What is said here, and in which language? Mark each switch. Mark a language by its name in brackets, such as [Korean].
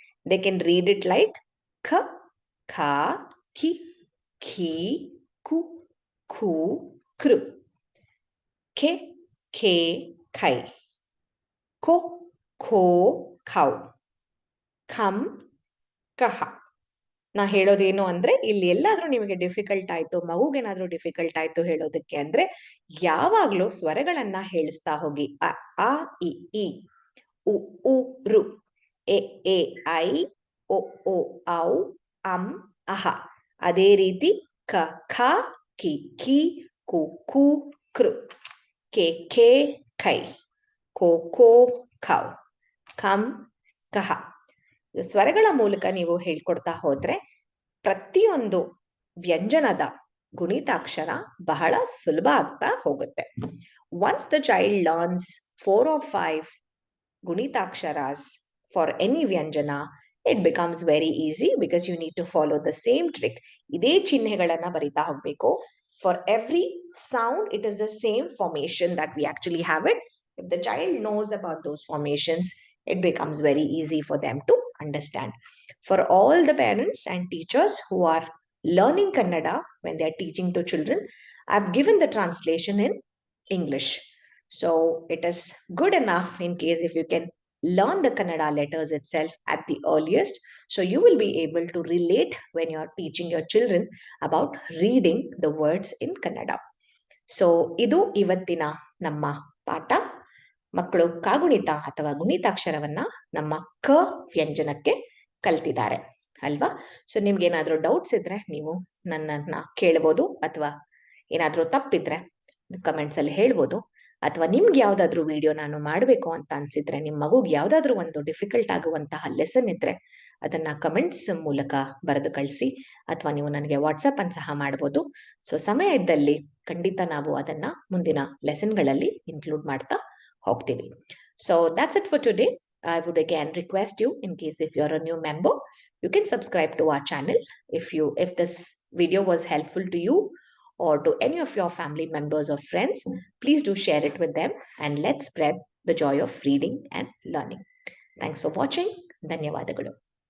[English] They can read it like kha, kha, ki, khi, ku, khu, kru, ke, ke, khai, ko, kho, khau, kham, kaha. [Kannada] ನಾ ಹೇಳೋದೇನು ಅಂದ್ರೆ, ಇಲ್ಲಿ ಎಲ್ಲಾದ್ರೂ ನಿಮಗೆ difficult ಆಯ್ತು, ಮಗುಗೇನಾದ್ರೂ ಡಿಫಿಕಲ್ಟ್ ಆಯ್ತು ಹೇಳೋದಕ್ಕೆ ಅಂದ್ರೆ, ಯಾವಾಗ್ಲೂ ಸ್ವರಗಳನ್ನ ಹೇಳಿಸ್ತಾ ಹೋಗಿ. ಅ, ಆ, ಇ, ಉ, ಉ, ರು, ಎ, ಐ, ಒ, ಔ, ಅಂ, ಅಹ. ಅದೇ ರೀತಿ ಕ, ಖ, ಕಿ, ಕು, ಕೃ, ಕೆ, ಖೈ, ಕೋ, ಖೌ, ಖಂ, ಕಹ. ಸ್ವರಗಳ ಮೂಲಕ ನೀವು ಹೇಳ್ಕೊಡ್ತಾ ಹೋದ್ರೆ ಪ್ರತಿಯೊಂದು ವ್ಯಂಜನದ ಗುಣಿತಾಕ್ಷರ ಬಹಳ ಸುಲಭ ಆಗ್ತಾ ಹೋಗುತ್ತೆ. [English] Once the child learns 4 or 5 Gunitaksharas for any Vyanjana, it becomes very easy because you need to follow the same trick. [Kannada] ಇದೇ ಚಿಹ್ನೆಗಳನ್ನ ಬರಿತಾ ಹೋಗ್ಬೇಕು. [English] For every sound, it is the same formation that we actually have it. If the child knows about those formations, it becomes very easy for them to understand. For all the parents and teachers who are learning Kannada when they are teaching to children, I've given the translation in English. So it is good enough in case if you can learn the Kannada letters itself at the earliest. So you will be able to relate when you're teaching your children about reading the words in Kannada. [Kannada] So ಇದು ಇವತ್ತಿನ ನಮ್ಮ ಪಾಠ. ಮಕ್ಕಳು ಕಾಗುಣಿತ ಅಥವಾ ಗುಣಿತಾಕ್ಷರವನ್ನ ನಮ್ಮ ಕ ವ್ಯಂಜನಕ್ಕೆ ಕಲ್ತಿದ್ದಾರೆ ಅಲ್ವಾ? ಸೊ ನಿಮ್ಗೆ ಏನಾದ್ರೂ ಡೌಟ್ಸ್ ಇದ್ರೆ ನೀವು ನನ್ನನ್ನ ಕೇಳ್ಬೋದು, ಅಥವಾ ಏನಾದ್ರೂ ತಪ್ಪಿದ್ರೆ ಕಮೆಂಟ್ಸ್ ಅಲ್ಲಿ ಹೇಳ್ಬೋದು. ಅಥವಾ ನಿಮ್ಗೆ ಯಾವ್ದಾದ್ರು ವಿಡಿಯೋ ನಾನು ಮಾಡಬೇಕು ಅಂತ ಅನ್ಸಿದ್ರೆ, ನಿಮ್ ಮಗುಗೆ ಯಾವ್ದಾದ್ರು ಒಂದು ಡಿಫಿಕಲ್ಟ್ ಆಗುವಂತಹ ಲೆಸನ್ ಇದ್ರೆ ಅದನ್ನ ಕಮೆಂಟ್ಸ್ ಮೂಲಕ ಬರೆದು ಕಳಿಸಿ, ಅಥವಾ ನೀವು ನನಗೆ ವಾಟ್ಸಪ್ ಅನ್ನು ಸಹ ಮಾಡಬಹುದು. ಸೊ ಸಮಯ ಇದ್ದಲ್ಲಿ ಖಂಡಿತ ನಾವು ಅದನ್ನ ಮುಂದಿನ ಲೆಸನ್ಗಳಲ್ಲಿ ಇನ್ಕ್ಲೂಡ್ ಮಾಡ್ತಾ ಹೋಗ್ತೀವಿ. [English] So that's it for today. I would again request you, in case if you're a new member, you can subscribe to our channel. If this video was helpful to you or to any of your family members or friends, please do share it with them, and let's spread the joy of reading and learning. Thanks for watching. ಧನ್ಯವಾದಗಳು.